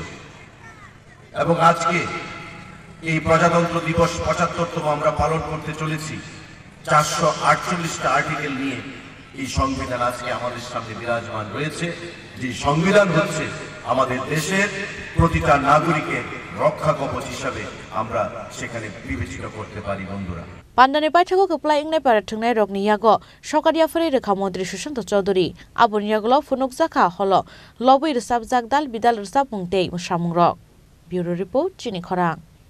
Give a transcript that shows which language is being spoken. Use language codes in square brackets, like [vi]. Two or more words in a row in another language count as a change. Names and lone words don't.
[bn] এবং আজকে এই প্রজাতন্ত্র দিবস 75তম আমরা পালন করতে চলেছি 448টা আর্টিকেল নিয়ে এই সংবিধান আজকে আমাদের সামনে বিরাজমান রয়েছে। যে সংবিধান হচ্ছে আমাদের দেশের প্রতিটা নাগরিকের রক্ষা কবচ হিসাবে আমরা সেখানে বিবেচিত করতে পারি। বন্ধুরা, [trp] Pandani Paithago Kapla Ingne Paratungnai Rogni Yago, Shokaria Fere Montri Shushanto Chodri, Abon Yagulo Funuk Zaka Holo, Lobby Sabzak Dal Bidal Sapung Day Mushamung Rock. Bureau Report, Chini Korang.